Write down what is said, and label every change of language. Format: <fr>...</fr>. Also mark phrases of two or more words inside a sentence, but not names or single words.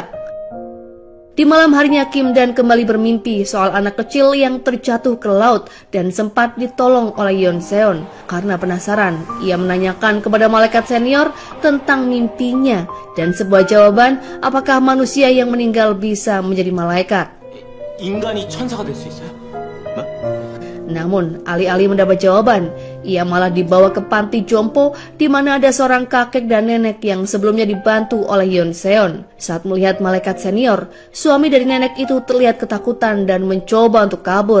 <id>Di malam harinya Kim Dan kembali bermimpi soal anak kecil yang terjatuh ke laut dan sempat ditolong oleh Yeonseon. Karena penasaran, ia menanyakan kepada malaikat senior tentang mimpinya dan sebuah jawaban apakah manusia yang meninggal bisa menjadi malaikat.</id> <ko>인간이 천사가 될 수 있어요?</ko> <id>Namun, alih-alih mendapat jawaban, ia malah dibawa ke panti jompo di mana ada seorang kakek dan nenek yang sebelumnya dibantu oleh Yeonseon. Saat melihat malaikat senior, suami dari nenek itu terlihat ketakutan dan mencoba untuk kabur.</id>